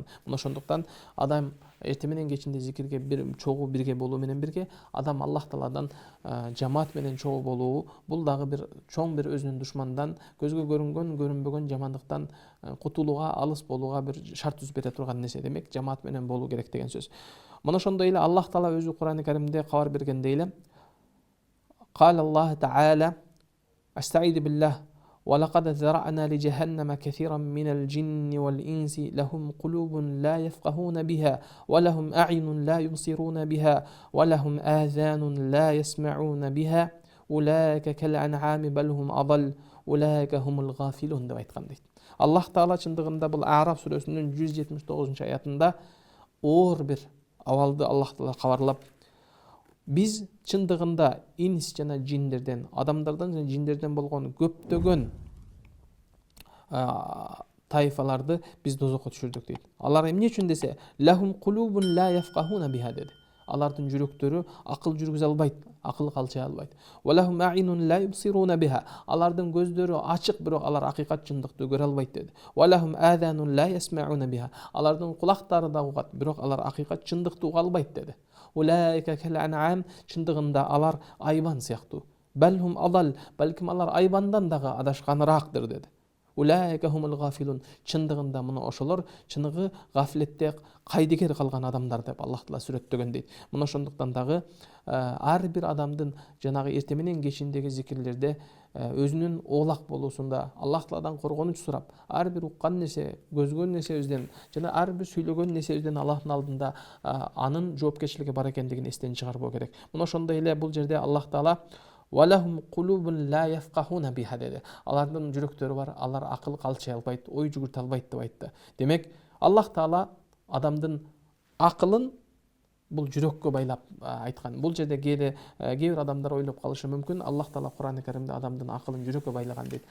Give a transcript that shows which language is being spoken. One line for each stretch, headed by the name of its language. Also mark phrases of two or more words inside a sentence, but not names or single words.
Kyrgyz: Мына ошондуктан адам эртең менен кечинде зикирге бир чогуу бирге болуу менен бирге адам Аллах Тааладан жамаат менен чогуу болуу, бул дагы бир чоң бир өзүнүн душмандан, көзгө көрүнгөн, көрүнбөгөн жамандыктан кутулууга, алыс болууга бир шарт түзүп бере турган нерсе. Демек жамаат менен болуу керек деген сөз. Мына ошондой эле Аллах Таала өзү Кур'ан-ы Каримде кабар бергендей эле,
Arabic: قال الله تعالى أستعيذ بالله ولقد ذرأنا لجهنم كثيرا من الجن والإنس لهم قلوب لا يفقهون بها ولهم أعين لا يبصرون بها ولهم آذان لا يسمعون بها أولئك كالأنعام بل هم أضل أولئك هم الغافلون
Kyrgyz: деп айткан дейт. Аллах Таала чындыгында бул Араф сүрөсүнүн 179-аятында оор бир абалды Аллах Таала кабарлап, biz чындыгында инс жана жиндерден, адамдардан жана жиндерден болгон көптөгөн тайфаларды биз дозокко түшүрдүк дейт. Алар эмне үчүн десе,
Arabic: لهم قلوب لا يفقهون بها деди.
Kyrgyz: алардын жүрөктөрү акыл жүргүзө албайт, акыл калчай албайт.
Arabic: ولهم أعين لا يبصرون بها,
Kyrgyz: алардын көздөрү ачык, бирок алар акыйкат чындыкты көрө албайт деди.
Arabic: ولهم آذان لا يسمعون بها,
Kyrgyz: алардын кулактары да угат, бирок алар акыйкат чындыкты уга албайт деди.
Arabic: أولئك كالأنعام,
Kyrgyz: чындыгында алар айбан сыяктуу.
Arabic: بل هم أضل,
Kyrgyz: балким алар айбандан дагы адашканырактыр деди.
Arabic: أولئك هم الغافلون,
Kyrgyz: чындыгында мына ошолор чыныгы гафлетте кайдыгер калган адамдар деп Аллах Таала сүрөттөгөн дейт. Мына ошондуктан дагы ар бир адамдын жанагы эрте менен кечиндеги зикирлерде өзүнүн оолак болуусунда Аллах Тааладан коргонуч сурап, ар бир уккан нерсе, көзгөн нерсебизден жана ар бир сүйлөгөн нерсебизден Аллахтын алдында анын жоопкерчилиги бар экендигин эстен чыгарбоо керек. Мына ошондой эле бул жерде Аллах Таала
Arabic: ولهم قلوب لا يفقهون بها
Kyrgyz: деди. Алардын жүрөктөрү бар, алар акыл калчай албайт, ой жүгүртө албайт деп айтты. Демек, Аллах Таала адамдын акылын бул жүрөккө байлап айткан. Бул жерде кээ бир адамдар ойлоп калышы мүмкүн, Аллах Таала Кур'ан-ы Каримде адамдын акылын жүрөккө байлаган дейт.